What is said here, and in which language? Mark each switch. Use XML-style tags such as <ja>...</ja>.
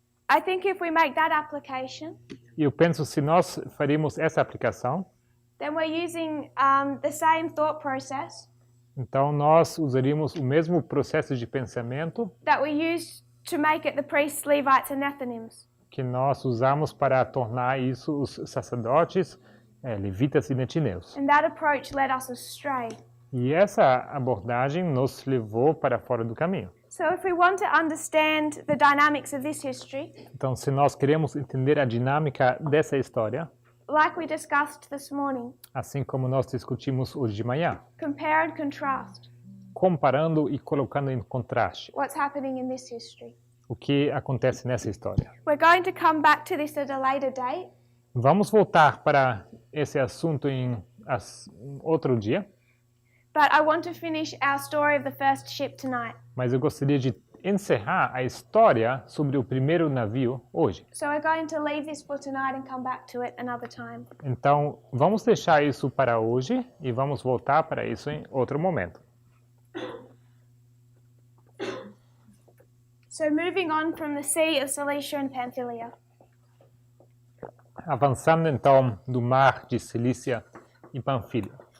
<en>I think if we make that application,</en> <pt>E eu penso se nós faríamos essa aplicação,</pt> <en>then we're using the same thought process</en> <pt>Então nós usaríamos o mesmo processo de pensamento</pt> <en>that we used to make it the priests, Levites, and Nethinims.</en> <pt>que nós usamos para tornar isso os sacerdotes, levitas e netineus.</pt> <en>And that approach led us astray.</en> <pt>E essa abordagem nos levou para fora do caminho.</pt> <en>So if we want to understand the dynamics of this history,</en> <pt>Então, se nós queremos entender a dinâmica dessa história,</pt> <en>like we discussed this morning,</en> <pt>assim como nós discutimos hoje de manhã,</pt> <en>compare and contrast</en> <pt>comparando e colocando em contraste</pt> <en>what's happening in this history.</en> <pt>o que acontece nessa história.</pt> <en>We're going to come back to this at a later date,</en> <pt>Vamos voltar para esse assunto em outro dia,</pt> <en>but I want to finish our story of the first ship tonight.</en> <pt>mas eu gostaria de encerrar a história sobre o primeiro navio hoje.</pt> <en>So we're going to leave this for tonight and come back to it another time.</en> <pt>Então, vamos deixar isso para hoje e vamos voltar para isso em outro momento.</pt> <en>So moving on from the Sea of Cilicia and Pamphylia,</en> <pt>Avançando então do mar de Cilícia e Panfilha.</pt>